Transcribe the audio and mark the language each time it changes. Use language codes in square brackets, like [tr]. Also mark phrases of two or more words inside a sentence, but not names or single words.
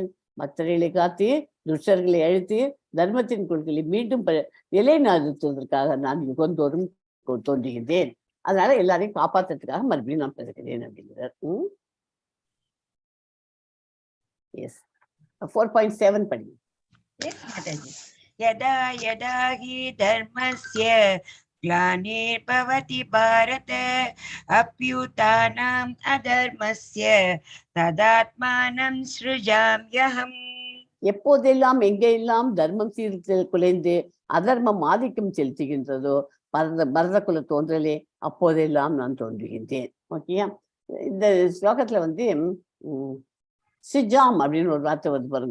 [ta] பக்தர்களை காத்து துஷ்டர்களை அழித்து தர்மத்தின் கொள்கைகளை மீண்டும் நிலைநாட்டுவதற்காக நான் யுகந்தோறும் தோன்றுகின்றேன். அதனால எல்லாரையும் காப்பாற்றுறதுக்காக மறுபடியும் நான் பிறக்கிறேன் அப்படிங்கிறார். 4.7 படிங்க. [sa] यदा यदा हि धर्मस्य ग्लानिर्भवति भारत अभ्युत्थानम् अधर्मस्य तदात्मानं सृजाम्यहम्. [ta] எப்போதெல்லாம் எங்கெல்லாம் தர்மம் குலைந்து அதர்மம் ஆதிக்கம் செலுத்துகின்றதோ பரத குல தோன்றலே அப்போதெல்லாம் நான் தோன்றுகின்றேன். ஓகேயா? இந்த ஸ்லோகத்துல சிஜாம் அப்படின்னு ஒரு வார்த்தை வந்து பாருங்க.